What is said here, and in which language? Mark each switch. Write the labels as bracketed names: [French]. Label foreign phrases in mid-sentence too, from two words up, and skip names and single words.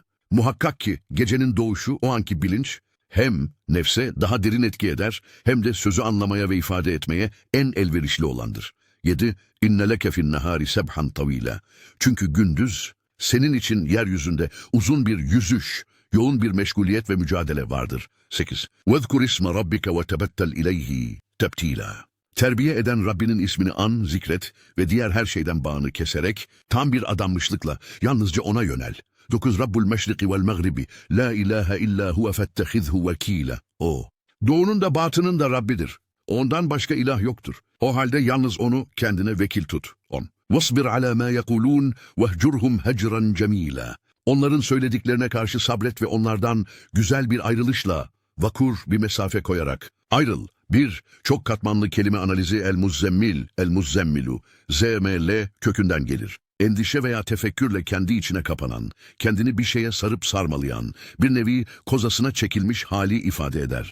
[Turkish] Muhakkak ki gecenin doğuşu, o anki bilinç, hem nefse daha derin etki eder, hem de sözü anlamaya ve ifade etmeye en elverişli olandır. 7. [Arabic] إن لك في النهار سبحا طويلا. [Turkish] Çünkü gündüz senin için yeryüzünde uzun bir yüzüş, yoğun bir meşguliyet ve mücadele vardır. 8. [Arabic] وَذْكُرْ اسْمَ رَبِّكَ وَتَبَتَّلْ اِلَيْهِ تَبْتِيلًا. [Turkish] Terbiye eden Rabbinin ismini an, zikret ve diğer her şeyden bağını keserek tam bir adanmışlıkla yalnızca ona yönel. 9. [Arabic] رب المشرق والمغرب لا إله إلا هو فاتخذه وكيلا. [Turkish] O, doğunun da batının da Rabbidir. Ondan başka ilah yoktur. O halde yalnız onu kendine vekil tut. 10. [Arabic] وَاصْبِرْ عَلَى مَا يَقُولُونَ وَهْجُرْهُمْ هَجْرًا جَمِيلًا. [Turkish] Onların söylediklerine karşı sabret ve onlardan güzel bir ayrılışla, vakur bir mesafe koyarak ayrıl. 1. Çok katmanlı kelime analizi el-muzzemmil, el-muzzemmilu, ZML kökünden gelir. Endişe veya tefekkürle kendi içine kapanan, kendini bir şeye sarıp sarmalayan, bir nevi kozasına çekilmiş hali ifade eder.